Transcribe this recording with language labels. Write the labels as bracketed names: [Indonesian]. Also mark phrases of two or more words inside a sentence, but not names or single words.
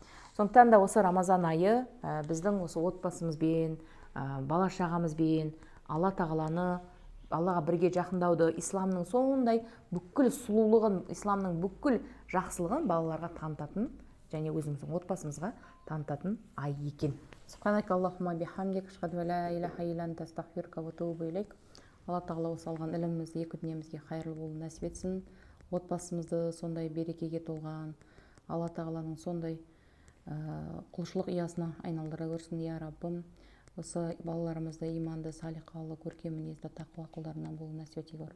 [Kazakh] Сондықтан да осы Рамазан айы біздің осы отбасымызбен, бала шағамызбен Алла тағаланы, Аллаға бірге жақындауды, исламның сондай бүкіл сұлулығын, исламның бүкіл жақсылығын балаларға танытатын және өзіміздің отбасымызға танытатын ай екен. [Arabic] سبحانك اللهم بحمدك أشهد لا إله إلا أنت أستغفرك وأتوب إليك. [Kazakh] Алла тағала осы алған ілімімізді екі дүниемізге қайырлы болуын нәсіп етсін. Отбасымызды сондай берекеге толған, Алла тағаланың сондай құлшылық ұясына айналдыра көрсін, я Раббым. Осы балаларымызды иманды, салиқалы, көркем мінезді, тақуа құлдарынан болуын нәсіп ете көр.